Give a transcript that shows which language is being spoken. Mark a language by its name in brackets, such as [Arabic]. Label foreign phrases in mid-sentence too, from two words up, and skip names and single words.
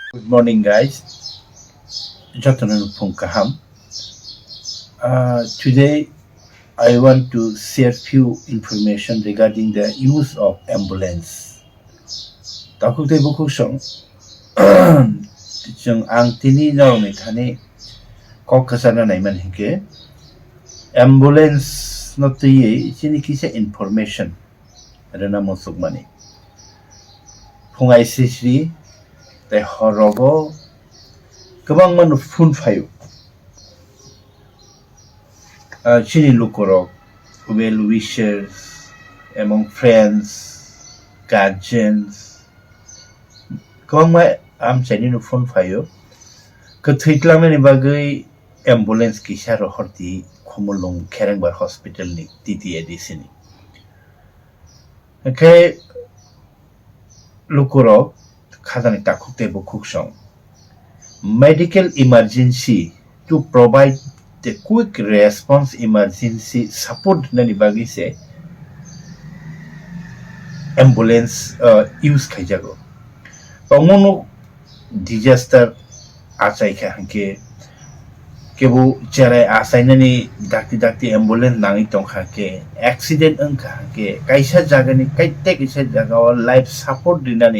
[English] morning, guys. [Kok Borok] Jatanan Punkaham. [English] Today, I want to share few information regarding the use of ambulance. [Kok Borok] Takuk te buku song. Jeng ang tini nau ni thani kok kesana naiman hike. Ambulance no tiye sini kisa information. Ada nama masuk mani. Pungai sisri. They horogo kabang man phone fayo chini lukorok [English] well wishers among friends guardians [Kok Borok] kabang ma am chini phone fayo ka thitlang ni bagai ambulance ki saro horti khomolong kherengbar hospital ni titi edisini okay lukorok khadani takuk te bukuk song [English] medical emergency to provide the quick response emergency support [Kok Borok] nani bagi se ambulance use khajago pamono disaster achai kha hanke kebu chare asai nani dakti ambulance nangi tong kha ke accident ang kha ke kaisa jaga ni kaite kaisa jaga life support dinani